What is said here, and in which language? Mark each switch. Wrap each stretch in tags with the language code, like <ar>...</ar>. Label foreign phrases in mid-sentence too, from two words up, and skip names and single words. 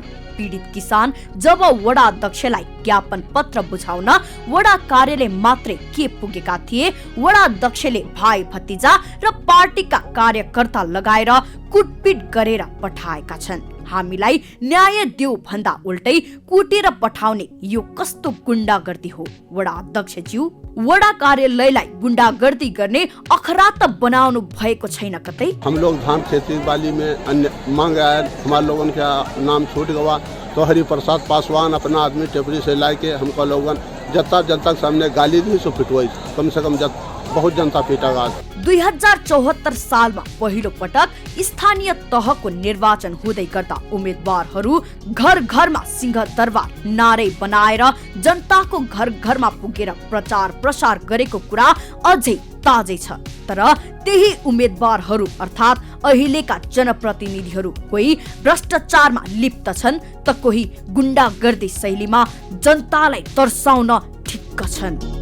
<ne>पीडित किसान जब वडा अध्यक्षलाई ज्ञापन पत्र बुझाउन वडा कार्यालय मात्रै के पुगेका थिए, वडा अध्यक्षले भाइ भतिजा र पार्टीका कार्यकर्ता लगाएर कुटपिट गरेर पठाएका छन्। हामीलाई न्याय देऊ भन्दा उल्टै कुटेर पठाउने यो कस्तो गुण्डागर्दी हो? वडा अध्यक्षज्यू, वडा कार्यालयलाई गुण्डागर्दी गर्ने अखरा त बनाउनु भएको छैन कतै?</ne> <hi>हम लोग धान खेती बाली में अन्य मांग आए, हमारे लोगों का नाम छूट गया तो हरिप्रसाद पासवान अपना आदमी टेपरी से लाके हमको लोगन जनता जनता के सामने गाली दी सो पिटवाई, कम से कम बहुत जनता पीटा।</hi> <ne>2074 सालमा पहिलो पटक स्थानीय तहको निर्वाचन हुँदै गर्दा उम्मेदवारहरू घर घरमा सिंहदरबार नारे बनाएर जनताको घर घरमा पुगेर प्रचार प्रसार गरेको कुरा अझै ताजै छ। तर त्यही उम्मेदवारहरू अर्थात् अहिलेका जनप्रतिनिधिहरू कोही भ्रष्टाचारमा लिप्त छन् त कोही गुण्डागर्दी शैलीमा जनतालाई तर्साउन ठिक्क छन्।</ne>